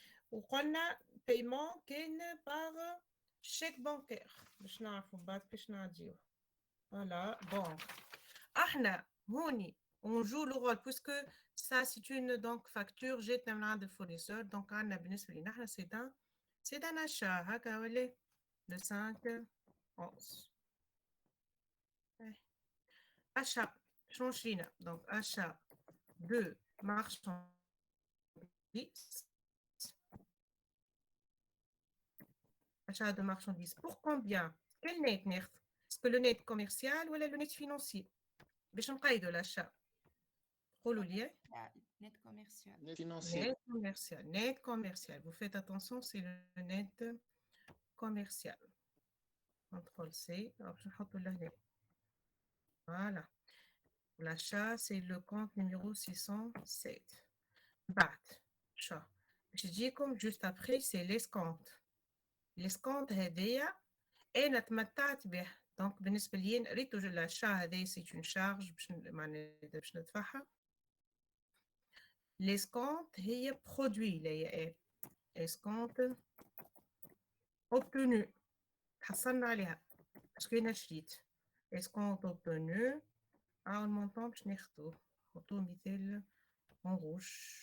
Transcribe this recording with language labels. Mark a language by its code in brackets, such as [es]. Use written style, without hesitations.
[ar] وقلنا [fr] paiement [ar] كان [fr] par chèque bancaire. [ar] باش نعرفوا بعد كيفاش نعديوه. [fr] Voilà. Bon. [ar] احنا هوني [fr] on joue le rôle puisque ça c'est une donc facture [ar] جاتنا من عند الفورنيسور [fr] donc [ar] عندنا بالنسبة لنا احنا [fr] c'est un achat [ar] هكا ولا [fr] le 5 11. Achat change [ar] لينا [fr] donc achat de marchandises. Achat de marchandises. Pour combien? Quel net [ar] ناخذ? [fr] Est-ce que le net commercial ou le net financier? [ar] باش نقيدوا l'achat. قولوا لي. [fr] Net commercial. Net financier. Net commercial. Net commercial. Vous faites attention, c'est le net commercial. Contrôle C. Alors, je vais le là. Voilà. L'achat, c'est le compte numéro 607. Bat. Chat. Je dis comme juste après, c'est l'escompte. [ar] L'escompte هذايا أنا تمتعت به. [fr] Donc [ar] بالنسبة لي ريتو l'achat هذايا [fr] c'est une charge [ar] باش ندفعها. [fr] L'escompte هي produit [ar] اللي هي [fr] escompte obtenu. [ar] حصلنا عليها. باسكو أنا شريت. [fr] Escompte obtenu. le montant [ar] باش ناخدوه. نحطوه مثال [fr] en rouge.